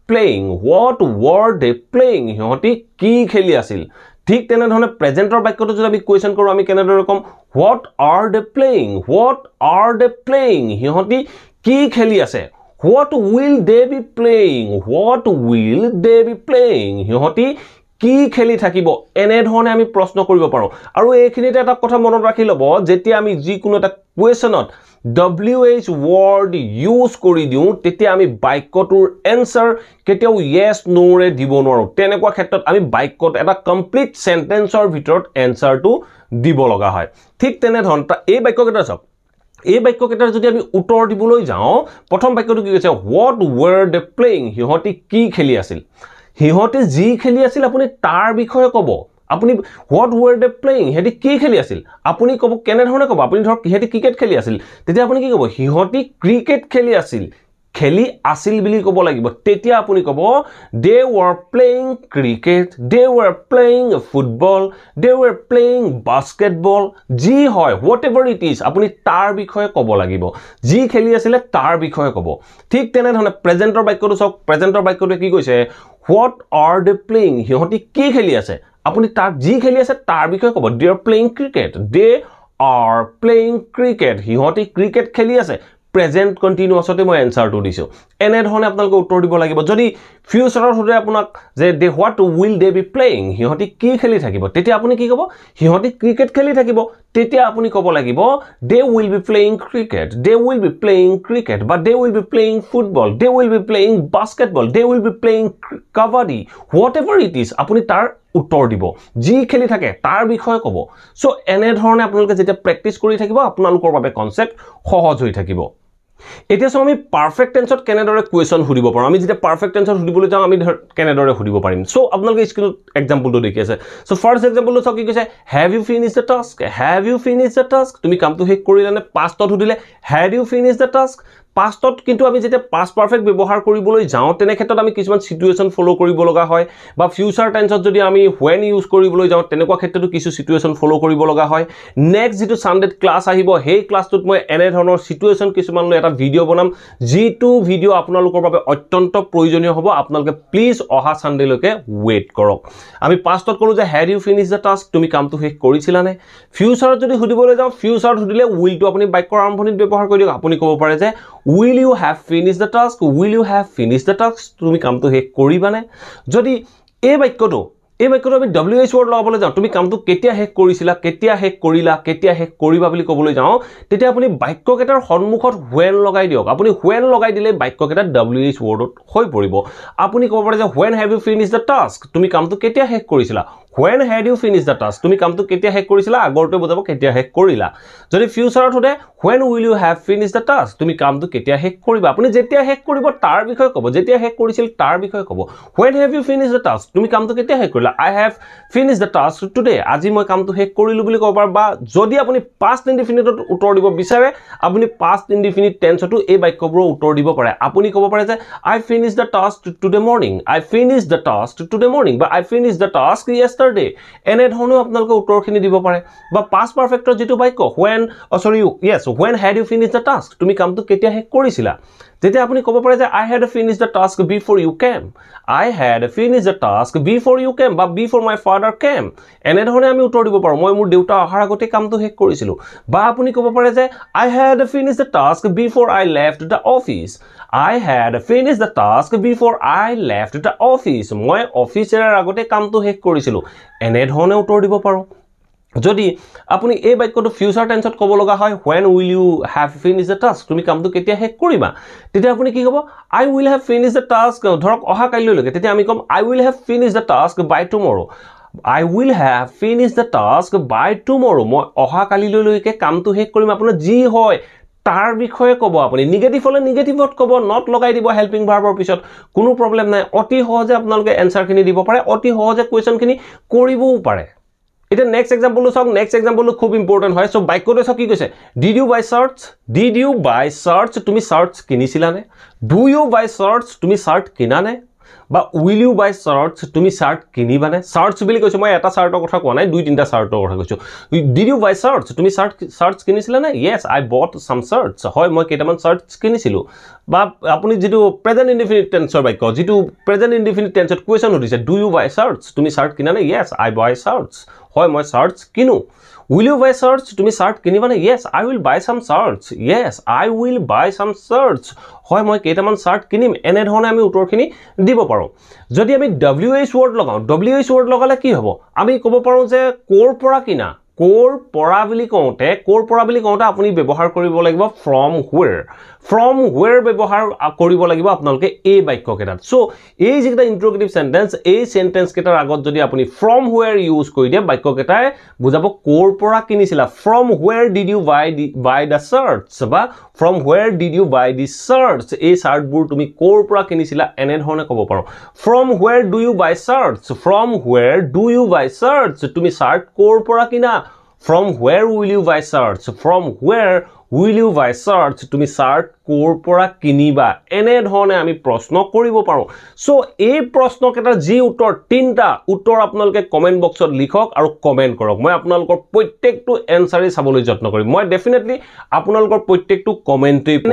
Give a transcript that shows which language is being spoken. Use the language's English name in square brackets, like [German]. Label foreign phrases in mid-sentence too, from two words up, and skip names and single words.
[Assamese] playing হিহতি কি খেলি আছিল ঠিক তেনে ধৰণে প্ৰেজেন্টৰ বাক্যটো যদি আমি কোৱেশ্চন কৰো আমি কেনেদৰে কম [English] what are they playing [Assamese] হিহতি কি খেলি আছে [English] what will they be playing [Assamese] হিহতি কি খেলি থাকিব এনে ধৰণে আমি প্ৰশ্ন কৰিব পাৰো আৰু এইখিনিতে এটা কথা মনত ৰাখি লব যেতিয়া আমি যি কোনো এটা কোৱেশ্চনত [English] WH word use [Assamese] কৰি দিও তেতিয়া আমি বাক্যটোৰ এনসাৰ কেতিয়াও [English] yes no [Assamese] ৰে দিব নোৱাৰো তেনেকুৱা ক্ষেত্ৰত আমি বাক্যত এটা [English] complete sentence [Assamese] ভিতৰত এনসাৰটো দিব লগা হয় ঠিক তেনে ধৰণে এই বাক্যকেইটা চাওক এই বাক্যকেইটাৰ যদি আমি উত্তৰ দিবলৈ যাওঁ প্ৰথম বাক্যটো কি কৈছে [English] what were they playing [Assamese] হিহতি কি খেলি আছিল হিহতি যি খেলি আছিল আপুনি তাৰ বিষয়ে ক'ব আপুনি [English] what were they [Assamese] playing হিহতি কি খেলি আছিল আপুনি ক'ব কেনে ধৰণে ক'ব আপুনি ধৰক হিহতি ক্ৰিকেট খেলি আছিল তেতিয়া আপুনি কি ক'ব হিহতি ক্ৰিকেট খেলি আছিল বুলি ক'ব লাগিব তেতিয়া আপুনি ক'ব [English] they were playing cricket they were playing football they were playing basketball [Assamese] যি হয় [English] whatever it is [Assamese] আপুনি তাৰ বিষয়ে ক'ব লাগিব যি খেলি আছিল তাৰ বিষয়ে ক'ব ঠিক তেনে ধৰণে প্ৰেজেন্টৰ বাক্যটো চাওক প্ৰেজেন্টৰ বাক্যটো কি কৈছে [English] what are they playing [Assamese] হিহতি কি খেলি আছে আপুনি তাৰ যি খেলি আছে তাৰ বিষয়ে ক'ব [English] they are playing [Assamese] cricket হিহতি ক্ৰিকেট খেলি আছে [English] present continuous [Assamese] মই এনসাৰটো দিছো এনে ধৰণে আপোনালোকে উত্তৰ দিব লাগিব যদি ফিউচাৰত হতে আপোনাক যে দে [English] what will they be playing [Assamese] হিহতি কি খেলি থাকিব তেতিয়া আপুনি কি ক'ব হিহতি ক্ৰিকেট খেলি থাকিব তেতিয়া আপুনি ক'ব লাগিব [English] they will be playing cricket but they will be playing football they will be playing basketball they will be playing kabaddi whatever it is [Assamese] আপুনি তাৰ উত্তৰ দিব যি খেলি থাকে তাৰ বিষয়ে ক'ব সো এনে ধৰণে আপোনালোকে যেতিয়া প্ৰেক্টিস কৰি থাকিব আপোনালোকৰ বাবে কনসেপ্ট সহজ হৈ থাকিব এতিয়া সো আমি [English] perfect tense [Assamese] কেনেদৰে কোৱেশ্চন সুধিব পাৰো আমি যেতিয়া পারফেক্ট টেন্সত সুধিবলৈ যাওঁ আমি কেনেদৰে সুধিব পাৰিম সো আপোনালোকে স্ক্ৰিনত এক্সাম্পলটো দেখি আছে সো [English] first example [Assamese] চাওক কি কৈছে [English] have you finished the task [Assamese] তুমি কামটো শেষ কৰিলানে পাষ্টত সুধিলে [English] had you finished the task [Assamese] পাষ্টত কিন্তু আমি যেতিয়া [English] past perfect [Assamese] ব্যৱহাৰ কৰিবলৈ যাওঁ তেনে ক্ষেত্ৰত আমি কিছুমান সিচুৱেশ্যন ফলো কৰিব লগা হয় বা [English] future tense [Assamese] যদি আমি [English] when use [Assamese] কৰিবলৈ যাওঁ তেনেকুৱা ক্ষেত্ৰতো কিছু সিচুৱেশ্যন ফলো কৰিব লগা হয় নেক্সট যেটো সানডেত ক্লাস আহিব সেই ক্লাসটোত মই এনে ধৰণৰ সিচুৱেশ্যন কিছুমান লৈ এটা ভিডিও বনাম যেটো ভিডিও আপোনালোকৰ বাবে অত্যন্ত প্ৰয়োজনীয় হ'ব আপোনালোকে প্লিজ অহা সানডে লৈকে ওয়েট কৰক আমি পাষ্টত কলো যে হ্যাড [English] you finish the task [Assamese] তুমি কামটো শেষ কৰিছিলানে ফিউচাৰত যদি হুদিবলৈ যাওঁ ফিউচাৰত হুদিলে [English] will to [Assamese] আপুনি বাক্যৰ আৰম্ভণিত ব্যৱহাৰ কৰি দিয়ক আপুনি ক'ব পাৰে যে [English] will you have finished the task will you have finished the task [Assamese] তুমি কামটো শেষ কৰিবানে যদি এই বাক্যটো আমি [English] WH word [Assamese] লগাবলৈ যাওঁ তুমি কামটো কেতিয়া শেষ কৰিছিলা কেতিয়া শেষ কৰিলা কেতিয়া শেষ কৰিবা বুলি ক'বলৈ যাওঁ তেতিয়া আপুনি বাক্যকেইটাৰ সন্মুখত when লগাই দিয়ক আপুনি when লগাই দিলে বাক্যকেইটা [English] WH wordত [Assamese] হৈ পৰিব আপুনি ক'ব পাৰে যে [English] when have you finished the task [Assamese] তুমি কামটো কেতিয়া শেষ কৰিছিলা [English] when had you finished the task [Assamese] তুমি কামটো কেতিয়া শেষ কৰিছিলা আগৰটো বুজাব কেতিয়া শেষ কৰিলা যদি ফিউচাৰত হতে [English] when will you have finished the task [Assamese] তুমি কামটো কেতিয়া শেষ কৰিবা আপুনি যেতিয়া শেষ কৰিব তাৰ বিষয়ে ক'ব যেতিয়া শেষ কৰিছিল তাৰ বিষয়ে ক'ব [English] when have you finished the task [Assamese] তুমি কামটো কেতিয়া শেষ কৰিলা [English] I have finished the task today [Assamese] আজি মই কামটো শেষ কৰিলো বুলি ক'ব বা যদি আপুনি [English] past indefinite [Assamese] উত্তৰ দিব বিচাৰে আপুনি [English] past indefinite tenseটো [Assamese] এই বাক্যবোৰৰ উত্তৰ দিব পাৰে আপুনি ক'ব পাৰে যে [English] I finished the task today morning [Assamese] I finished the task today morning বা [English] I finished the task yesterday [Assamese] এনে ধৰণৰ আপোনালোকে উত্তৰখিনি দিব পাৰে বা [English] past perfectৰ [Assamese] যেটো বাক্য [English] when had you finished the task [Assamese] তুমি কামটো কেতিয়া শেষ কৰিছিলা তেতিয়া আপুনি ক'ব পাৰে যে [English] I had finished the task before you came I had finished the task before you came [Assamese] বা [English] before my father came [Assamese] এনে ধৰণে আমি উত্তৰ দিব পাৰো মই মোৰ দেউতা অহাৰ আগতে কামটো শেষ কৰিছিলো বা আপুনি ক'ব পাৰে যে [English] I had finished the task before I left the office [Assamese] I had finished the task before I left the office মই অফিচৰ আগতে কামটো শেষ কৰিছিলো এনে ধৰণে উত্তৰ দিব পাৰো যদি আপুনি এই বাক্যটো [English] future tense [Assamese] ক'ব লগা হয় [English] when will you have finished the task [Assamese] তুমি কামটো কেতিয়া শেষ কৰিবা তেতিয়া আপুনি কি ক'ব [English] I will have finished the task [Assamese] ধৰক অহা কাইলৈলৈকে তেতিয়া আমি ক'ম [English] I will have finished the task by tomorrow [Assamese] I will have finished the task by tomorrow মই অহা কালিলৈকে কামটো শেষ কৰিম আপোনাৰ যি হয় তাৰ বিষয়ে ক'ব আপুনি নিগেটিভ হলে নিগেটিভত ক'ব নট লগাই দিব [English] helping verb [Assamese] পিছত কোনো প্ৰবলেম নাই অতি সহজে আপোনালোকে এনসাৰখিনি দিব পাৰে অতি সহজে কোৱেশ্চনখিনি কৰিবও পাৰে এটা [English] next example [Assamese] চাওক [English] next example [Assamese] খুব ইম্পৰ্টেন্ট হয় সো বাক্যটো চাওক কি কৈছে [English] did you buy shirts [Assamese] তুমি shirts কিনিছিলানে [English] do you buy shirts [Assamese] তুমি shirt কিনানে বা [English] will you buy shirts [Assamese] তুমি shirt কিনিবানে shirts বুলি কৈছো মই এটা শাৰ্টৰ কথা কোৱা নাই দুই তিনটা শাৰ্টৰ কথা কৈছো [English] did you buy shirts [Assamese] তুমি shirts কিনিছিলানে [English] yes I bought some shirts [Assamese] হয় মই কেইটামান shirts কিনিছিলো বা আপুনি যেটো [English] present indefinite tense [Assamese] বাক্য যেটো [English] present indefinite tense [Assamese] কোৱেশ্চন উঠিছে [English] do you buy shirts [Assamese] তুমি shirt কিনানে [English] yes I buy shirts [Assamese] হয় মই shirts কিনো [English] will you buy shirts [Assamese] তুমি shirt কিনিবানে [English] yes I will buy some shirts [Assamese] yes I will buy some shirts হয় মই কেইটামান shirt কিনিম এনে ধৰণে আমি উত্তৰখিনি দিব পাৰো যদি আমি [English] WH word [Assamese] লগাও [English] WH word [Assamese] লগালে কি হ'ব আমি ক'ব পাৰো যে কোৰ পৰা কিনা কোৰ পৰা বুলি কওঁতে আপুনি ব্যৱহাৰ কৰিব লাগিব [English] from where [Assamese] ব্যৱহাৰ কৰিব লাগিব আপোনালোকে এই বাক্যকেইটাত সো এই যেটা [English] interrogative sentence [Assamese] এই সেন্টেন্স কেইটাৰ আগত যদি আপুনি [English] from where use [Assamese] কৰি দিয়ে বাক্যকেইটাই বুজাব কোৰ পৰা কিনিছিলা [English] from where did you buy the shirts [Assamese] বা from where did you buy the shirts এই শাৰ্টবোৰ তুমি কোৰ পৰা কিনিছিলা এনে ধৰণে ক'ব পাৰো [English] from where do you buy shirts [Assamese] তুমি শাৰ্ট কোৰ পৰা কিনা [English] from where will you buy shirts [Assamese] তুমি শাৰ্ট কোৰ পৰা কিনিবা এনে ধৰণে আমি প্ৰশ্ন কৰিব পাৰো সো এই প্ৰশ্নকেইটাৰ যি উত্তৰ তিনটা উত্তৰ আপোনালোকে [English] comment box [Assamese] লিখক আৰু কমেন্ট কৰক মই আপোনালোকৰ প্ৰত্যেকটো এনসাৰে চাবলৈ যত্ন কৰিম মই ডেফিনেটলি আপোনালোকৰ প্ৰত্যেকটো কমেন্টে এনে